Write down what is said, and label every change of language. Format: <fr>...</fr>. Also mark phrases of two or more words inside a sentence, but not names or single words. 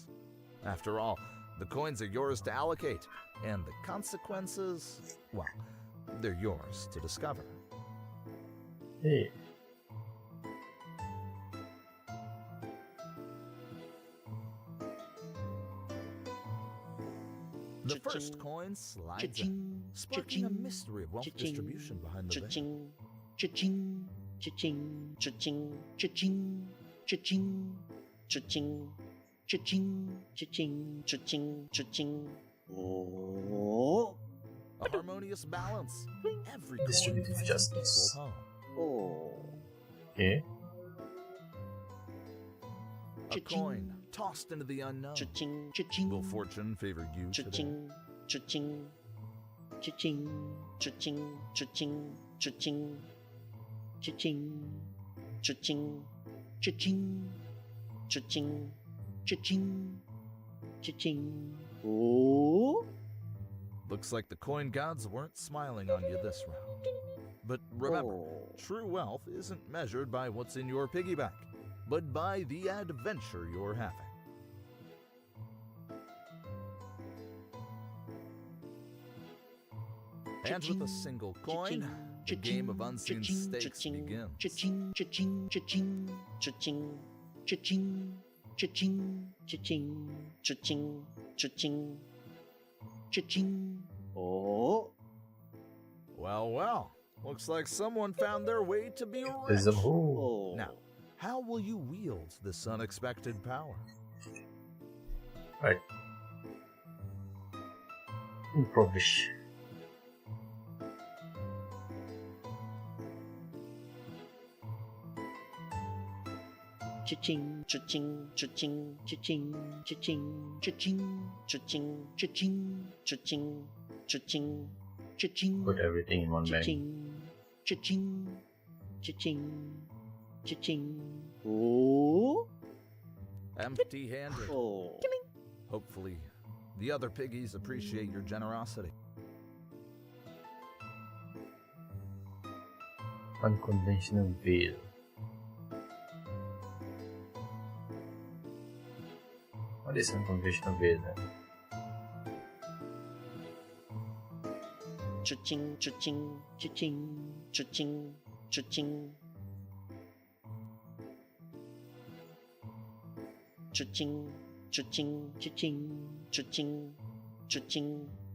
<en>After all, the coins are yours to allocate, and the consequences, well, they're yours to discover. Hey. The first coin slides in, sparking a mystery of wealth distribution behind the veil. Cha-ching, cha-ching, cha-ching, cha-ching, cha-ching, cha-ching, cha-ching, cha-ching, cha-ching, cha-ching. Oh. A harmonious balance. Every Distributive coin justice. home. Oh. Okay. A coin tossed into the unknown. Cha-ching, cha-ching. Will fortune favor you today? Cha-ching, cha-ching, cha-ching, cha-ching, cha-ching, cha-ching, cha-ching, cha-ching, cha-ching, cha-ching, cha-ching, cha-ching. Oh. Looks like the coin gods weren't smiling on you this round. But remember, true wealth isn't measured by what's in your piggy bank, but by the adventure you're having. And with a single coin, the game of unseen stakes begins. Cha-ching, cha-ching, cha-ching, cha-ching, cha-ching, cha-ching, cha-ching, cha-ching, cha-ching, cha-ching. Oh. Well, well, looks like someone found their way to be There's rich. a hole. Now, how will you wield this unexpected power? Right. Improvish. Cha-ching, cha-ching, cha-ching, cha-ching, cha-ching, cha-ching, cha-ching, cha-ching, cha-ching, cha-ching, cha-ching. Put everything in one bag. Cha-ching, cha-ching, cha-ching, cha-ching. Oh. Empty-handed. Oh. Hopefully, the other piggies appreciate your generosity. Unconventional veil. What is unconventional veil then? Cha-ching, cha-ching, cha-ching, cha-ching, cha-ching. Cha-ching, cha-ching, cha-ching, cha-ching, cha-ching.</en>